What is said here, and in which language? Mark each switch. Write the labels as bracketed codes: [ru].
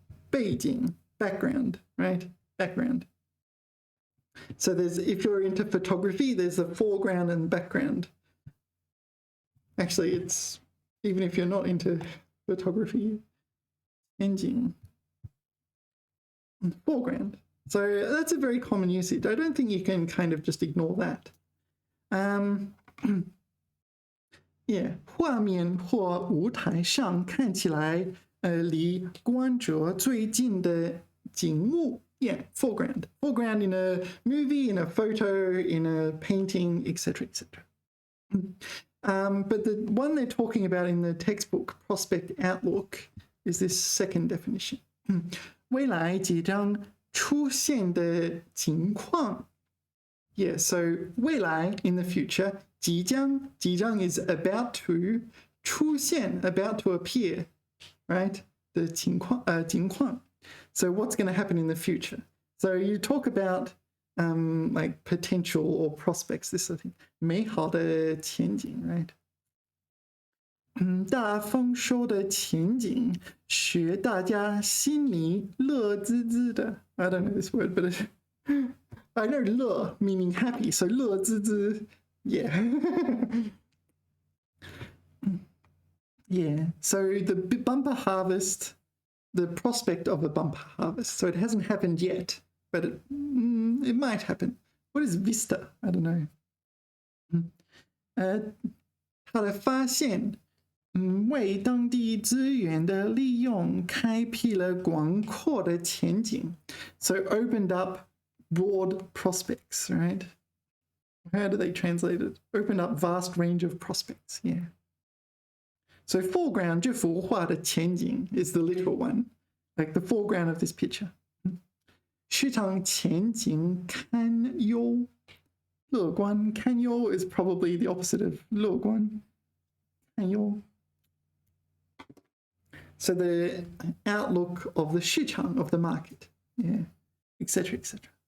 [en] 背景, background, right? Background. So if you're into photography, there's the foreground and background. Actually, it's even if you're not into photography, engine, foreground. So that's a very common usage. I don't think you can kind of just ignore that. [zh] Yeah, 画面或舞台上看起来离观者最近的景物 [en] Yeah, foreground. Foreground in a movie, in a photo, in a painting, etc., etc. But the one they're talking about in the textbook, prospect outlook, is this second definition. [zh] 未来即将出现的情况 [en] Yeah, so 未来 in the future, 即将 is about to, 出现 about to appear, right? [zh] 的情况 [en] So what's going to happen in the future? So you talk about like potential or prospects, this sort of thing. [zh] 美好的前景, right? 大丰收的前景使大家心里乐滋滋的 [en] I don't know this word, but I know 乐 meaning happy, so 乐滋滋 yeah. Yeah, so the bumper harvest, the prospect of a bumper harvest. So it hasn't happened yet, but it might happen. What is vista? I don't know. [zh] 他的发现为当地资源的利用开辟了广阔的前景 [en] So opened up broad prospects, right? How do they translate it? Opened up vast range of prospects, yeah. So foreground, [zh] 这幅画的前景 [en] is the literal one, like the foreground of this picture. [zh] 市场前景堪忧乐观 [en] 堪忧 is probably the opposite of 乐观堪忧 So the outlook of the 市场 of the market, yeah, etc., etc.